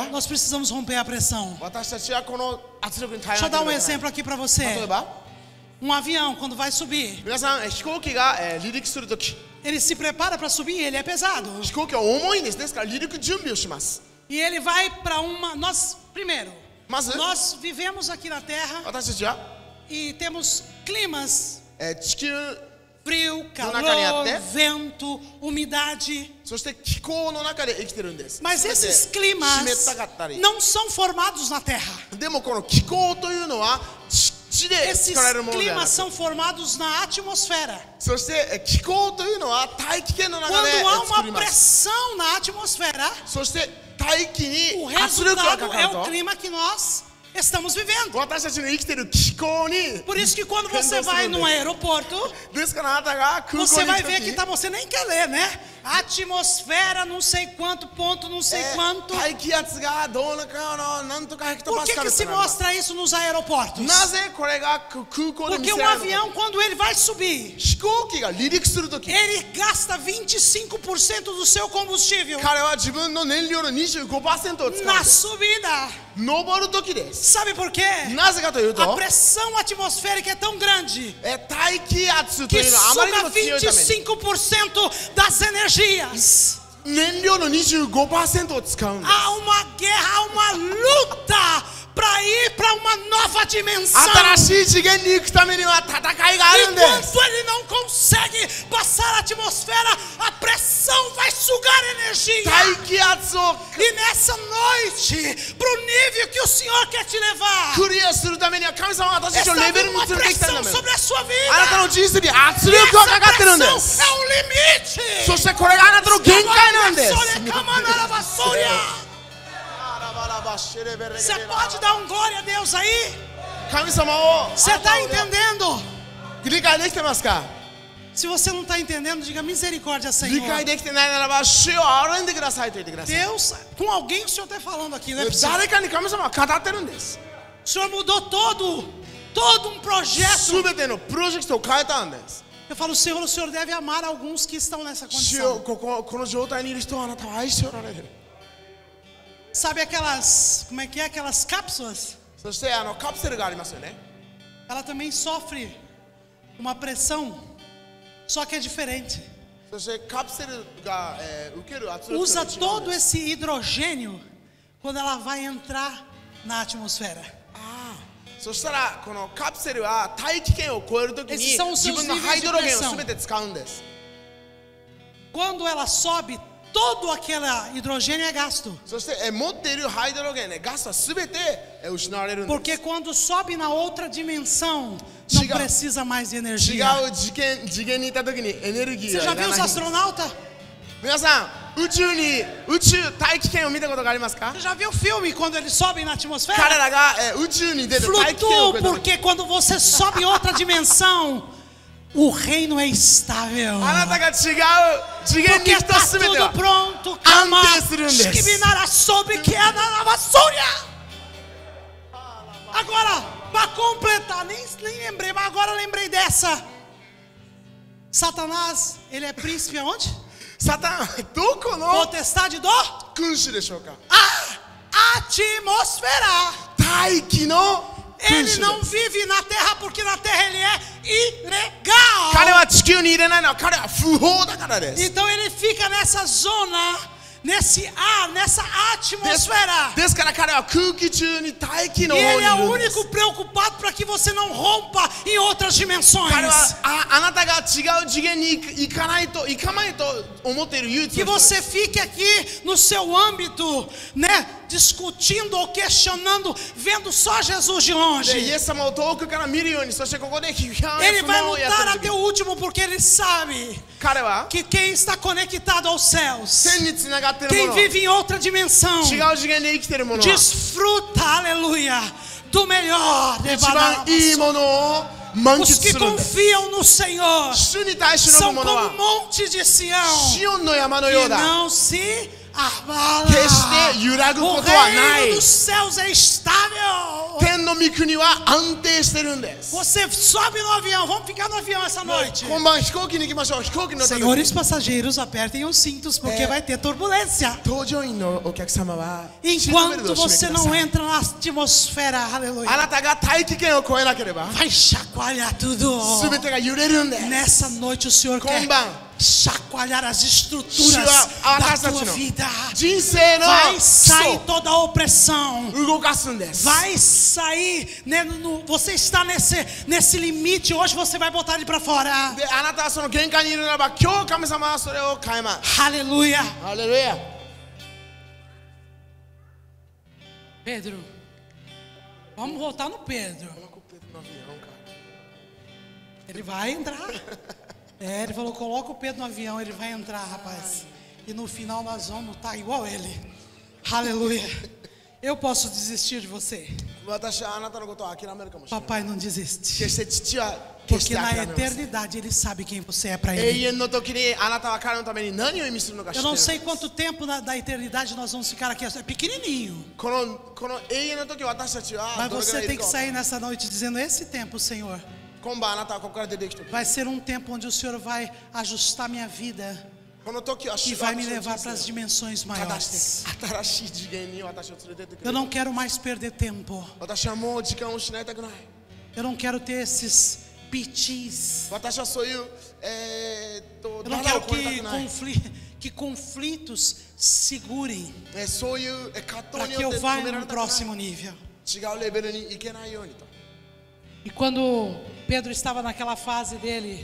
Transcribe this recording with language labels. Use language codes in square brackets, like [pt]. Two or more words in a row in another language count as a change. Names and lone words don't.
[pt] nós precisamos romper a pressão. [ja] 私たちはこの圧力に耐え [pt] Deixa eu [ja] な [pt] dar [ja] け [pt] um [ja] ればいけない [pt] exemplo aqui para [ja] 例 [pt] você. [ja] えば [pt] Um avião, quando vai subir, [ja] 皆さん飛行機が離陸するとき [pt] ele se prepara para subir, ele é pesado. [ja] 飛行機は重いんですですから離陸準備をします [pt] E ele vai para uma. Primeiro, Mas- nós vivemos aqui na Terra [ja] 私たちは [pt] e temos climas: [ja] 地球 [pt] frio, calor, Nunca vento, umidade. [ja] そして気候の中で生きてるんです [pt] Mas [ja] 全て [pt] esses [ja] 湿 [pt] climas [ja] ったかったり [pt] não são formados na Terra. [ja] でもこの気候というのは地で [pt] Esses [ja] 作られるものではな [pt] climas [ja] く [pt] são formados na atmosfera. [ja] そして気候というのは大気圏の中で [pt] Quando há [ja] 作り [pt] uma [ja] ます [pt] pressão na atmosfera, [ja] そして大気 [pt] o [ja] に圧力が [pt] resultado [ja] かか [pt] é [ja] る [pt] o [ja] と [pt] clima que nós estamos vivendo. [ja] 私たちの生きてる気候に [pt] Por isso que quando você Entendeu, vai Bruno? num aeroporto, [ja] ですからあなたが空港 [pt] você [ja] に [pt] vai [ja] 行く [pt] ver [ja] と [pt] que [ja] き [pt] tá, você nem quer ler, né? Atmosfera, não sei quanto, ponto, não sei quanto. [ja] 大気圧がどうのかのなんとかヘクト [pt] Por [ja] パス [pt] que [ja] カル [pt] que se [ja] となります [pt] mostra isso nos aeroportos? [ja] なぜこれが空港で見 [pt] Porque [ja] せ [pt] um [ja] られるの [pt] avião, quando ele vai subir, [ja] 飛行機が離陸するとき [pt] ele gasta 25% do seu combustível [ja] 彼は自分の燃料の 25% を使うんで [pt] na [ja] す [pt] subida. [ja] 登るときです [pt] Sabe por quê? [ja] なぜかという [pt] A [ja] と [pt] pressão atmosférica é tão grande [ja] 大気圧と [pt] que [ja] いうのはあまりに [pt] suga [ja] も強いために [pt] 25% das energias. [ja] 燃料の 25% を使うんです [pt] Há uma guerra, há uma luta para ir para uma nova dimensão. [ja] 新しい次元に行くためには戦いがあるんです [pt] Enquanto ele não consegue passar a atmosfera, a pressão vai sugar energia. [ja] 大気圧を [pt] E nessa noite, para o nível que o Senhor quer te levar, [ja] クリアするためには神様は私たち [pt] está [ja] をレベル [pt] vindo [ja] に [pt] uma [ja] 連れてきたん [pt] pressão [ja] だ [pt] sobre a sua [ja] あなた [pt] vida. [ja] の人生に圧 [pt] E [ja] 力が [pt] essa [ja] かかってるんで [pt] pressão [ja] す [pt] é um limite. [ja] そしてこれがあなたの限界なんです [pt] Você pode dar um glória a Deus aí? [ja] 神様を [pt] Você está entendendo? [ja] 理解できてますか [pt] Se você não está entendendo, diga misericórdia, [ja] 理 [pt] Senhor. [ja] 解できてないならば主を憐れんでくださいと言ってください [pt] Deus, com alguém o Senhor está falando aqui, não é possível. [ja] 誰かに神様は語ってるんです [pt] O Senhor mudou todo um projeto. [ja] 全てのプロジェクトを変えたんです [pt] Eu falo, Senhor, o Senhor deve amar alguns que estão nessa [ja] 主よ [pt] condição. [ja] この状態にいる人はあなたは愛しておられる [pt] Sabe aquelas, como é que é, aquelas cápsulas? [ja] そしてカプセルがありますよね [pt] Ela também sofre uma pressão, só que é diferente. [ja] そしてカプセルが、受ける圧力 [pt] Usa [ja] と違うん [pt] todo [ja] です [pt] esse hidrogênio quando ela vai entrar na atmosfera. [ja] そそしたらこのカプセルは大気圏を超えるときに [pt] Esses são os [ja] 自 [pt] seus [ja] 分の [pt] níveis [ja] ハイ [pt] de [ja] ドロゲンを [pt] pressão. [ja] 全て使うんです。 [pt] Quando ela sobe, todo aquele hidrogênio é gasto. [ja] そして持っているハイドロゲンね、ガスは全て失われるんです。 [pt] Porque quando sobe na outra dimensão, não Chega- precisa mais de [ja] 違 [pt] energia. [ja] う次元にいたときにエネルギー [pt] Você [ja] が [pt] já [ja] いら [pt] viu [ja] ない [pt] os [ja] んです。 [pt] astronautas? [ja] 皆さん大気圏を見たことがありますか？ [pt] Você já viu o filme quando eles sobem na [ja] 彼 [pt] atmosfera? [ja] らが宇宙に出て大気圏を [pt] Flutuam [ja] 超えた時 [pt] porque quando você sobe em outra dimensão, o reino é estável. [ja] あなたが違う次元に [pt] Porque [ja] 行くと [pt] está [ja] 全て [pt] tudo [ja] は [pt] pronto. Calma. Antes. Esquivinara sobre que é na vassoura. Agora, para completar, nem lembrei, mas agora lembrei dessa. Satanás, ele é príncipe aonde? [ja] サタンどこの [pt] Potestade do? [ja] 君主でしょうか？ [pt] A atmosfera. [ja] 大気の君 [pt] Ele [ja] 主 [pt] não [ja] です。 [pt] vive na terra porque na terra ele é ilegal. [ja] 彼は地球に入れないのは彼は不法だからです。 [pt] Então ele fica nessa zona, nesse ar, nessa atmosfera. [ja] ですから彼は空気中に大気 [pt] E [ja] の方にい [pt] ele é o [ja] るんです [pt] único preocupado para que você não rompa em outras dimensões. [ja] 彼はあなたが違う次元に行かまいと思っている唯一 [pt] Que [ja] の人で [pt] você [ja] す。 [pt] fique aqui no seu âmbito, né, discutindo ou questionando, vendo só Jesus de [ja] でイ [pt] longe. [ja] エス様を遠くから見るように、そしてここで批判や [pt] Ele [ja] 不 [pt] vai [ja] 満をや [pt] lutar [ja] ってる [pt] até [ja] 時 [pt] o último porque ele sabe [ja] 彼は [pt] que quem está conectado aos céus, [ja] 天につながっている [pt] quem [ja] もの、 [pt] vive em outra dimensão, [ja] 違う次元で生きているものは [pt] desfruta, aleluia, do melhor. [ja] 一番いいものを満喫 [pt] Os que [ja] するんです。 [pt] confiam no Senhor [ja] 主に対しの [pt] são [ja] もの [pt] como [ja] は [pt] monte de Sião [ja] シオンの山のよ [pt] que [ja] うだ。 [pt] não se abala. [ja] 決して揺らぐ [pt] O [ja] ことはない [pt] reino dos céus é estável. [ja] 天の御国は安定してるんです。 [pt] Você sobe no avião, vamos ficar no avião essa noite. [ja] 今晩飛行機に行きましょう。飛行機に乗った時 [pt] Senhores passageiros, apertem os cintos porque vai ter turbulência. [ja] 搭乗員のお客様はシートベルト [pt] Enquanto [ja] を締 [pt] você [ja] めてくだ [pt] não [ja] さい。 [pt] entra na atmosfera, [ja] あ [pt] aleluia, [ja] なたが大気圏を越えなければ [pt] vai chacoalhar tudo. [ja] 全てが揺れるんです。 [pt] Nessa noite o Senhor [ja] 今 [pt] quer [ja] 晩 [pt] chacoalhar as [ja] 主 [pt] estruturas [ja] は [pt] da [ja] 私たち [pt] tua [ja] の [pt] vida. [ja] 人生の [pt] Vai [ja] 基 [pt] sair [ja] 礎 [pt] toda a opressão. [ja] を動かすんです。 [pt] Vai sair, né, você está nesse limite. Hoje você vai botar ele para fora. [ja] であなたはその限界にいるならば、今日神様はそれを変えます。 [pt] Aleluia. [ja] ハレルヤ。 [pt] Pedro, vamos voltar no Pedro. Ele vai entrar. Ele falou, coloca o Pedro no avião, ele vai entrar, rapaz. E no final nós vamos estar igual ele. Aleluia. Eu posso desistir de você. [ja] 私はあなたのことを諦めるかもしれない。 [pt] Papai não desiste. [ja] 決して父は決し [pt] Porque [ja] て [pt] na [ja] 諦めません。 [pt] eternidade ele sabe quem você é para [ja] 永 [pt] ele. [ja] 遠の時にあなたは彼のために何を意味するのか知 [pt] Eu [ja] ってい [pt] não [ja] る。 [pt] sei quanto tempo da eternidade nós vamos ficar aqui. É pequenininho. [ja] この永遠の時私たちは [pt] Mas [ja] どれぐら [pt] você [ja] いい [pt] tem [ja] る [pt] que [ja] か。 [pt] sair nessa noite dizendo: esse tempo, Senhor, [ja] 今晩あなたはここから出てきてくる。 [pt] vai ser um tempo onde o Senhor vai ajustar minha vida [ja] この時は [pt] e [ja] 主 [pt] vai [ja] は [pt] me [ja] 私の [pt] levar [ja] 人 [pt] para as [ja] 生を [pt] dimensões [ja] 正し [pt] maiores. [ja] て新しい次元に私を連れてってくれ [pt] Eu [ja] る。 [pt] não quero mais perder tempo. [ja] 私はもう時間を失いたくない。 [pt] Eu não quero ter esses pitis. [ja] 私はそういう [pt] Eu não [ja] ダダ [pt] quero [ja] を超えたくない。 [pt] que conflitos segurem [ja] そういう葛 [pt] para [ja] 藤に [pt] que [ja] よっ [pt] eu [ja] て [pt] vá [ja] 止めら [pt] no [ja] れたくない。 [pt] próximo nível. [ja] 違うレベルに行けないようにと。 [pt] E quando Pedro estava naquela fase dele,